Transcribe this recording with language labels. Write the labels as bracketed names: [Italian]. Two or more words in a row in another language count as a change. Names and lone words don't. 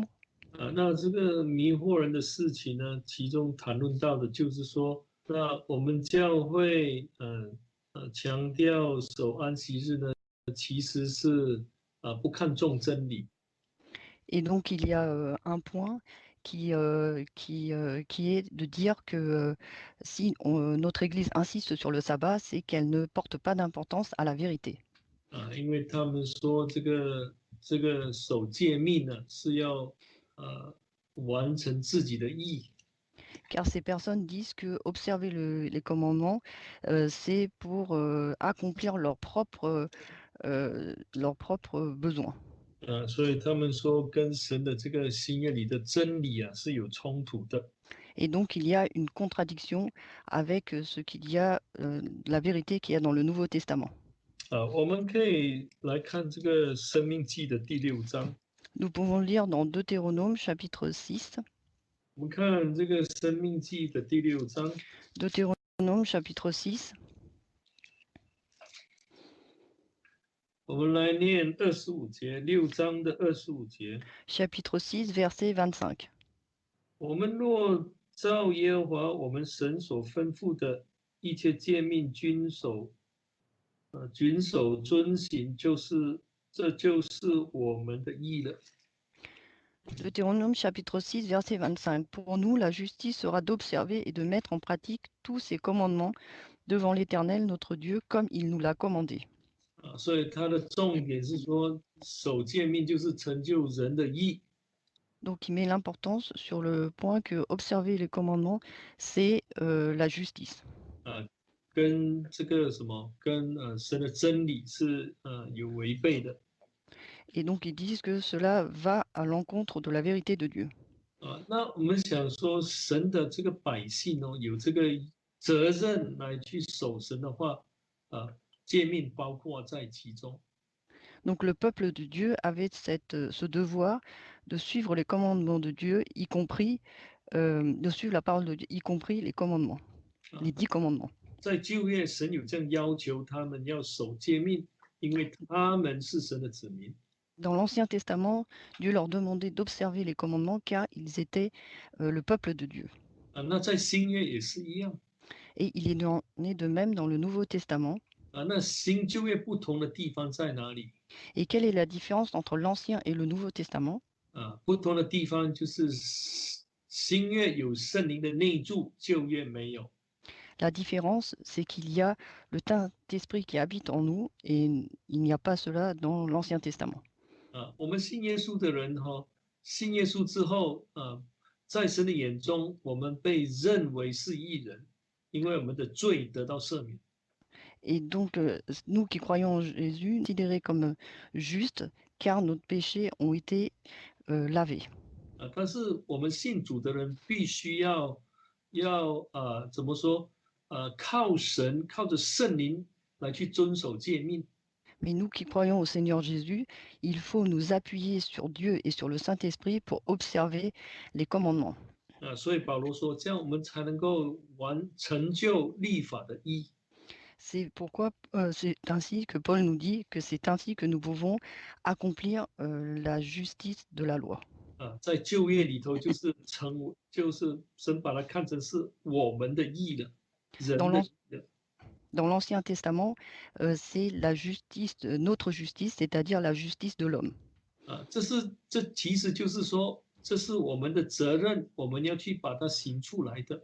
[Chinese] 那这个迷惑人的事情呢，其中谈论到的就是说，那我们教会强调守安息日呢，其实是不看重真理。 [French] Et donc, il y a un point qui est de dire que si notre Église insiste sur le sabbat, c'est qu'elle ne porte pas d'importance à la vérité. [Chinese] 因为他们说这个守诫命呢是要完成自己的义。 [French] Car ces personnes disent que observer les commandements, c'est pour accomplir leurs propres besoins. [Chinese] 所以他们说跟神的这个新约里的真理是有冲突的。 [French] Et donc, il y a une contradiction avec ce qu'il y a, la vérité qu'il y a dans le Nouveau Testament. [Chinese] 我们可以来看这个申命记的第6章。 [French] Nous pouvons lire dans Deutéronome chapitre 6. [Chinese] 我们看这个申命记的第6章。 [French] Deutéronome chapitre 6. [Chinese] 我们来念25节，6章的25节。 [French] Chapitre 6, verset 25. [Chinese] 我们若照耶和华我们神所吩咐的一切诫命遵守遵行，这就是我们的义了。 [French] Deutéronome chapitre 6, verset 25. Pour nous, la justice sera d'observer et de mettre en pratique tous ces commandements devant l'Éternel notre Dieu, comme il nous l'a commandé. [Chinese] 所以它的重点是说，守诫命就是成就人的义。 [French] Donc, il met l'importance sur le point que observer les commandements, c'est la justice. [Chinese] 跟这个什么，跟神的真理是有违背的。 [French] Et donc, ils disent que cela va à l'encontre de la vérité de Dieu. [Chinese] 那我们想说，神的这个百姓有这个责任来去守神的话，诫命包括在其中。 [French] Donc, le peuple de Dieu avait ce devoir de suivre les commandements de Dieu, y compris de suivre la parole de Dieu, y compris les commandements, 啊。 les 10 commandements. [Chinese] 在旧约，神有这样要求他们要守诫命，因为他们是神的子民。 [French] Dans l'Ancien Testament, Dieu leur demandait d'observer les commandements car ils étaient le peuple de Dieu. [Chinese] 啊，那在新约也是一样。 [French] Et il est né de même dans le Nouveau Testament. [Chinese] 啊，那新旧约不同的地方在哪里？ [French] Et quelle est la différence entre l'Ancien et le Nouveau Testament? [Chinese] 啊，不同的地方就是新约有圣灵的内住，旧约没有。 [French] La différence, c'est qu'il y a le Saint-Esprit qui habite en nous et il n'y a pas cela dans l'Ancien Testament. [Chinese] 啊，我们信耶稣的人哈，信耶稣之后，在神的眼中，我们被认为是义人，因为我们的罪得到赦免。 [French] Et donc, nous qui croyons en Jésus, considérés comme justes, car nos péchés ont été lavés. [Chinese] 啊，但是我们信主的人必须要怎么说？靠神，靠着圣灵来去遵守诫命。 [French] Mais nous qui croyons au Seigneur Jésus, il faut nous appuyer sur Dieu et sur le Saint-Esprit pour observer les commandements. [Chinese] 啊，所以保罗说，这样我们才能够成就立法的义。 [French] C'est pourquoi c'est ainsi que Paul nous dit que c'est ainsi que nous pouvons accomplir la justice de la loi. [Chinese] 啊，在旧约里头就是神把它看成是我们的义了，人 [French] Dans [Chinese] 的 [French] l'An- [Chinese] 义了。 [French] Dans l'Ancien Testament, c'est la justice, notre justice, c'est-à-dire la justice de l'homme. [Chinese] 啊，这其实就是说，这是我们的责任，我们要去把它行出来的。